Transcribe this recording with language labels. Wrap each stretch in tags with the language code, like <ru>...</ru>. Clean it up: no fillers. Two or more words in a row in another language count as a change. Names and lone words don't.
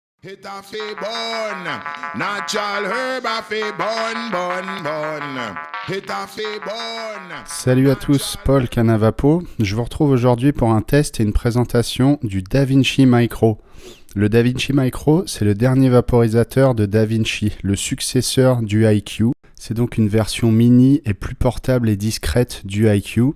<jam>Hit a fi bun, natural herb a fi bun. Hit a fi bun.</jam> <fr>Salut à tous, Paul Canavapo. Je vous retrouve aujourd'hui pour un test et une présentation du DaVinci Micro. Le DaVinci Micro, c'est le dernier vaporisateur de DaVinci, le successeur du IQ. C'est donc une version mini et plus portable et discrète du IQ.</fr>